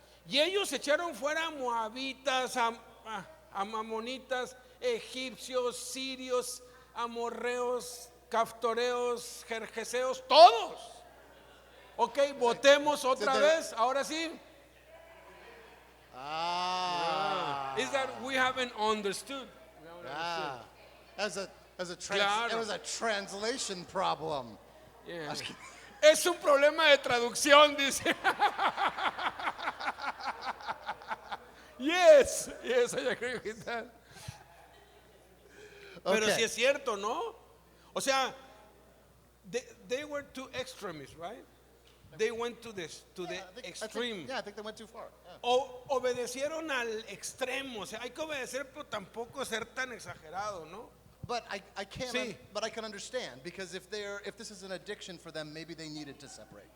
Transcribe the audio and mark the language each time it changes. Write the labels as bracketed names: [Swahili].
[Spanish] Y ellos echaron fuera a moabitas, a amonitas, egipcios, sirios, amorreos, caftoreos, jerjeseos, todos. Ok, votemos otra vez, ahora sí. [English] Is that we haven't understood. As a [Spanish] Claro. [English] It was a translation problem. Yeah. [Spanish] Es un problema de traducción, dice. [English] Yes, I agree with that. [Spanish] Pero [English] Okay. [Spanish] sí es cierto, ¿no? O sea, [English] they were too extremists, right? They went to the extreme. I think they went too far. Yeah. [Spanish] Obedecieron al extremo. O sea, hay que obedecer, pero tampoco ser tan exagerado, ¿no? [English] But I can't. [Spanish] Sí. [English] But I can understand because if this is an addiction for them, maybe they needed to separate.